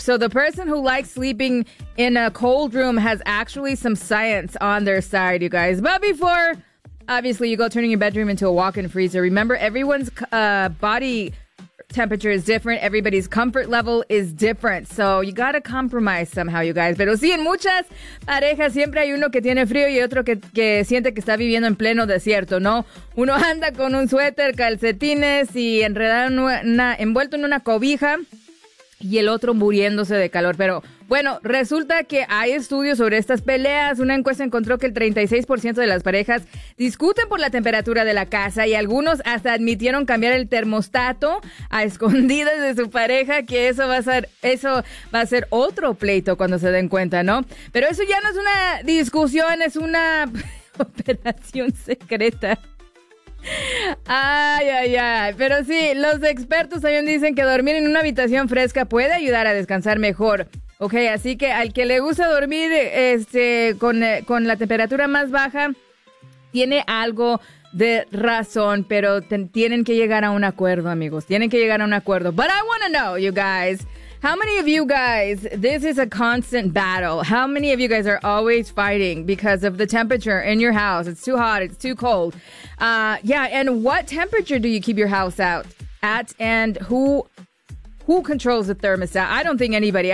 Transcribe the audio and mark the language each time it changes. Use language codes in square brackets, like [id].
[en] So the person who likes sleeping in a cold room has actually some science on their side, you guys. But before, obviously, you go turning your bedroom into a walk-in freezer. Remember, everyone's body temperature is different. Everybody's comfort level is different. So you got to compromise somehow, you guys. [es] Pero sí, en muchas parejas siempre hay uno que tiene frío y otro que siente que está viviendo en pleno desierto, ¿no? Uno anda con un suéter, calcetines y envuelto en una cobija y el otro muriéndose de calor, pero bueno, resulta que hay estudios sobre estas peleas. Una encuesta encontró que el 36% de las parejas discuten por la temperatura de la casa y algunos hasta admitieron cambiar el termostato a escondidas de su pareja, que eso va a ser otro pleito cuando se den cuenta, ¿no? Pero eso ya no es una discusión, es una operación secreta. Ay, ay, ay. Pero sí, los expertos también dicen que dormir en una habitación fresca puede ayudar a descansar mejor. Ok, así que al que le gusta dormir con la temperatura más baja, tiene algo de razón, pero tienen que llegar a un acuerdo, amigos. Tienen que llegar a un acuerdo. [en] But I want to know, you guys, how many of you guys, this is a constant battle. How many of you guys are always fighting because of the temperature in your house? It's too hot, it's too cold. And what temperature do you keep your house at? And who controls the thermostat? I don't think anybody.